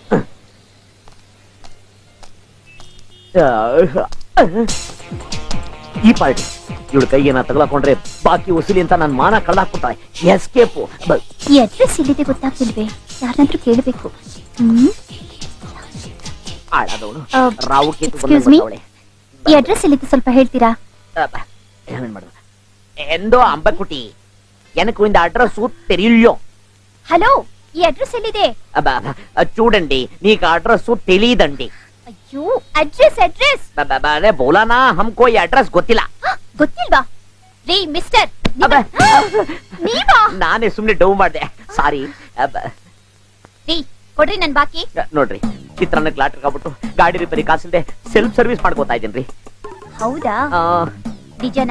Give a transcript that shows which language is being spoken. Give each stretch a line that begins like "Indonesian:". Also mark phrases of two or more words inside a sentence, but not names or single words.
Kannada: ಈ ಪಾರ್ಟಿ ಇವಳು ಕೈಗೇನ ತಗಲಾಕೊಂಡ್ರೆ ಬಾಕಿ ವಸೂಲಿ ಅಂತ ನನ್ ಮಾನ ಕಳ್ದಾಕ್ಬಿಟ್ಟಾಳೆ. ಎಸ್ಕೇಪ್. ಈ ಅಡ್ರೆಸ್ ಎಲ್ಲಿದೆ ಗೊತ್ತಾಗ್ತಿಲ್ವೇ? ಯಾರನ್ನಾದ್ರೂ ಕೇಳಬೇಕು. ಹಾಳಾದವಳು ರಾವು ಕೇತು ಎಕ್ಸ್ಕ್ಯೂಸ್ ಮೀ, ಈ ಅಡ್ರೆಸ್ ಎಲ್ಲಿದೆ ಸ್ವಲ್ಪ ಹೇಳ್ತೀರಾ? ಎಂದೋ ಅಂಬಕುಟಿ,
Tamil: எனக்கு இந்த அட்ரஸ் தெரியும்.
Kannada: ಹಲೋ, ಈ ಅಡ್ರೆಸ್ ಎಲ್ಲಿದೆ?
Telugu: చూడండి, నీకు అడ్రస్ తెలీదండి. అయ్యో, అడ్రస్
Hindi: अरे बोलाना, हमको ये
Kannada: ಅಡ್ರೆಸ್ ಗೊತ್ತಿಲ್ಲ. ಗೊತ್ತಿಲ್ವಾ? ರೀ ಮಿಸ್ಟರ್, ನೀವಾ? ನಾನೇ ಸುಮ್ನೆ ಡೌ ಮಾಡ್ದೆ, ಸಾರಿ. ರೀ ಕೊಡ್ರಿ ನನ್ ಬಾಕಿ. ನೋಡ್ರಿ, ಚಿತ್ರಾನ್ನಕ್ಕೆ ಲಾಟ್ರಿಗೆ ಆಗ್ಬಿಟ್ಟು ಗಾಡಿ ರಿಪೇರಿ ಕಾಸಿಲ್ದೆ ಸೆಲ್ಫ್ ಸರ್ವಿಸ್ ಮಾಡ್ಕೋತಾ ಇದ್ದೀನ್ರಿ. ಹೌದಾ? ನಿಜನಾ?